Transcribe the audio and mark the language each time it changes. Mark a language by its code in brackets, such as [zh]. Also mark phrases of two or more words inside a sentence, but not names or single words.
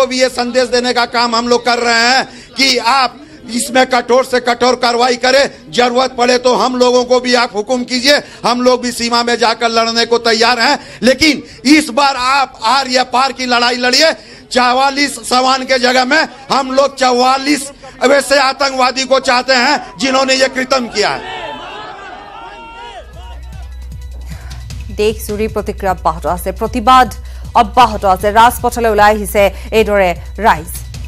[hi] भी ये संदेश देने का काम हम लोग कर रहे हैं कि आप इसमें कठोर से कठोर कार्रवाई करें जरूरत पड़े तो हम लोगों को भी आप हुक्म कीजिए हम लोग भी सीमा में जाकर लड़ने को तैयार हैं लेकिन इस बार आप आर या पार की लड़ाई लड़िए 44 सवान के जगह में हम लोग 44 वैसे आतंकवादी को चाहते हैं जिन्होंने ये कृत्य किया है [as] দেশ জুৰি প্ৰতিক্ৰিয়া অব্যাহত আছে প্ৰতিবাদ অব্যাহত আছে ৰাজপথলৈ ওলাই আহিছে এইদৰে ৰাইজ